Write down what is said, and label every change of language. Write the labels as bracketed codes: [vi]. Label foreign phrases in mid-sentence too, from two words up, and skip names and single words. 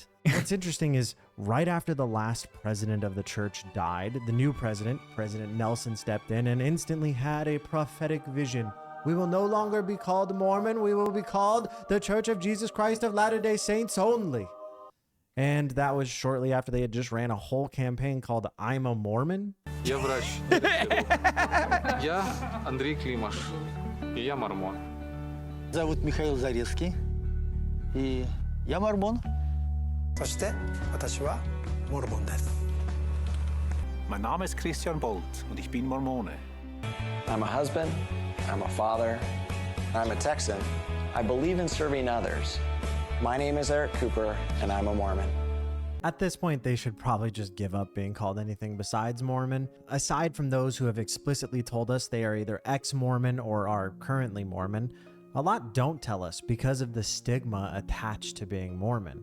[en] What's interesting is right after the last president of the church died, the new president, President Nelson, stepped in and instantly had a prophetic vision. We will no longer be called Mormon. We will be called the Church of Jesus Christ of Latter-day Saints only. And that was shortly after they had just ran a whole campaign called I'm a Mormon. [ru] Я врач. Я Андрей Климаш. И я мормон. Зовут Михаил Зарецкий. И я мормон. [de] Mein Name ist Christian Bolt und ich bin Mormone. [en] I'm a husband, I'm a father, I'm a Texan. I believe in serving others. My name is Eric Cooper, and I'm a Mormon. At this point, they should probably just give up being called anything besides Mormon. Aside from those who have explicitly told us they are either ex-Mormon or are currently Mormon, a lot don't tell us because of the stigma attached to being Mormon.